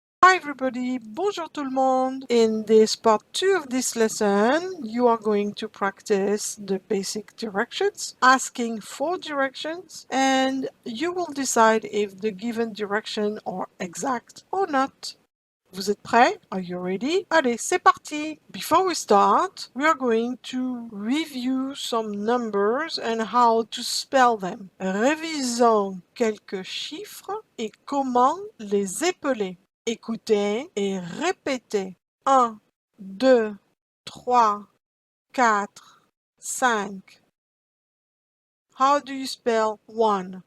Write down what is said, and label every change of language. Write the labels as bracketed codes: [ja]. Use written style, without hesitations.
[en] Hi everybody, [fr] bonjour tout le monde. [en] In this part 2 of this lesson, you are going to practice the basic directions, asking for directions, and you will decide if the given direction are exact or not. [fr] Vous êtes prêts? [en] Are you ready? [fr] Allez, c'est parti! [en] Before we start, we are going to review some numbers and how to spell them. [fr] Révisons quelques chiffres et comment les épeler. Écoutez et répétez. 1, 2, 3, 4, 5. [en] How do you spell 1?